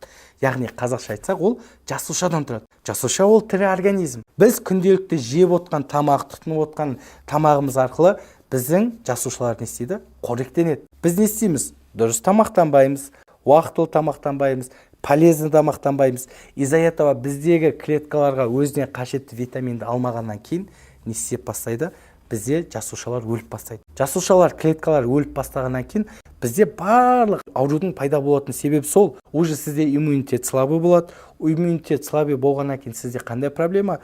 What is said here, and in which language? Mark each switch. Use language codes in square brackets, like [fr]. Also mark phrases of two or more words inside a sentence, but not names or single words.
[kk] Яғни қазақша айтсақ, ол жасушадан тұрады. Жасуша ол тірі организм. Біз күнделікті жеп отқан тамақ, тұтынып отқан тамағымыз арқылы біздің жасушалар не істейді? Қоректенеді. Біз не істейміз? Дұрыс тамақтанбаймыз, уақытылы тамақтанбаймыз, полезный тамақтанбаймыз. [ru] Из-за этого [kk] біздегі клеткаларға өзіне қажетті витаминді алмағаннан кейін не істеп бастайды? Бізде жасушалар өліп бастайды. Жасушалар, клеткалар өліп бастағаннан кейін бізде барлық аурудың пайда болатын себебі сол. Уже сізде [ru] иммунитет слабый [kk] болады. [ru] Иммунитет слабый [kk] болғаннан кейін сізде қандай проблема?